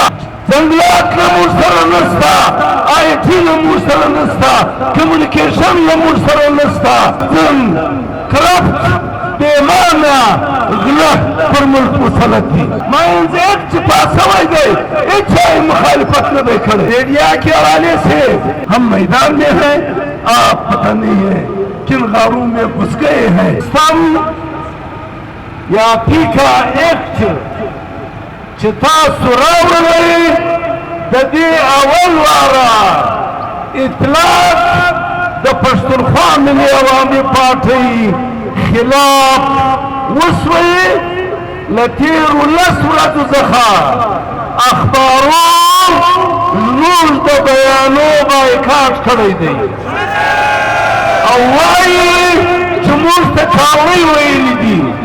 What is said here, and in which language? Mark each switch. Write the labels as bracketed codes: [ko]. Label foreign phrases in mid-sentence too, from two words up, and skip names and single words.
[ps] ځنګلات له موږ سره نشته IT له موږ سره نشته کمیونیکیشن له موږ سره نشته کرافت بېمانه غله پر ملک مسلط دي ماینز ایکټ چې پاس شوی دی هېچا یې مخالفت نه دی کړی [ur] میڈیا کے حوالے سے ہم میدان میں ہیں آپ پتہ نہیں ہے کن غاروں میں گھس گئے ہیں [ps] سم یا پیکا ایکٹ چې تاسو راوړئ د دې اول واره اطلاق د پښتونخوا ملي عوامي پارټۍ خلاف وشوی له تېرو 10 ورځو څخه اخبارو زموږ د بیانو بایکاټ کړی دی او وایي چې موږ ته چاوړی ویلي دي